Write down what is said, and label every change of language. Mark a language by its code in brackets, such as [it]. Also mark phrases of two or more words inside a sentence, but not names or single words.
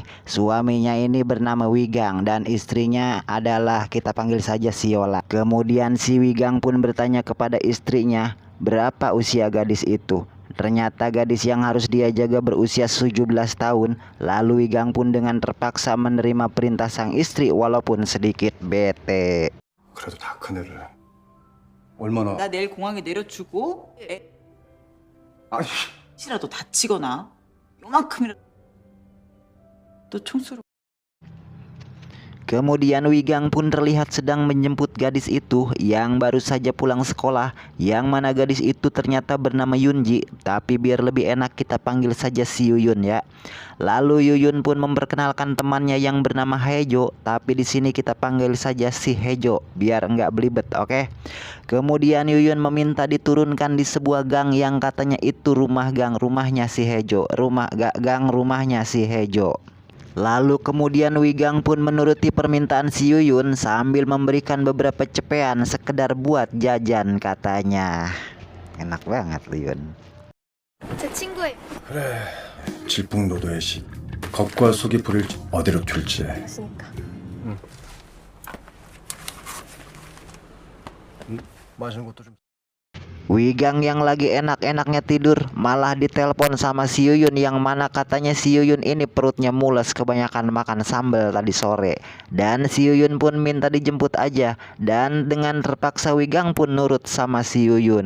[id] Suaminya ini bernama Wigang dan istrinya adalah, kita panggil saja Siola. Kemudian si Wigang pun bertanya kepada istrinya, berapa usia gadis itu? Ternyata gadis yang harus dia jaga berusia 17 tahun. Lalu Wigang pun dengan terpaksa menerima perintah sang istri walaupun sedikit bete. [ko] 그래도 다 큰애를 얼마나 나 내일 공항에 내려주고 아니 혹시라도 다치거나 요만큼이라도 또 총수로 [id] Kemudian Wigang pun terlihat sedang menjemput gadis itu yang baru saja pulang sekolah, yang mana gadis itu ternyata bernama Yunji, tapi biar lebih enak kita panggil saja si Yuyun ya. Lalu Yuyun pun memperkenalkan temannya yang bernama Hejo, tapi di sini kita panggil saja si Hejo biar nggak belibet, oke? Kemudian Yuyun meminta diturunkan di sebuah gang yang katanya itu rumahnya si Hejo, gang rumahnya si Hejo. Lalu kemudian Wigang pun menuruti permintaan si Yuyun sambil memberikan beberapa cepean sekedar buat jajan katanya. Enak banget Yuyun. [ko] 제 친구예요. 그래 질풍노도의 시 겉과 속이 부릴지 어디로 튈지 됐으니까. 마시는 것도 좀 [id] Wigang yang lagi enak-enaknya tidur malah ditelepon sama si Yuyun, yang mana katanya si Yuyun ini perutnya mules kebanyakan makan sambal tadi sore. Dan si Yuyun pun minta dijemput aja, dan dengan terpaksa Wigang pun nurut sama si Yuyun.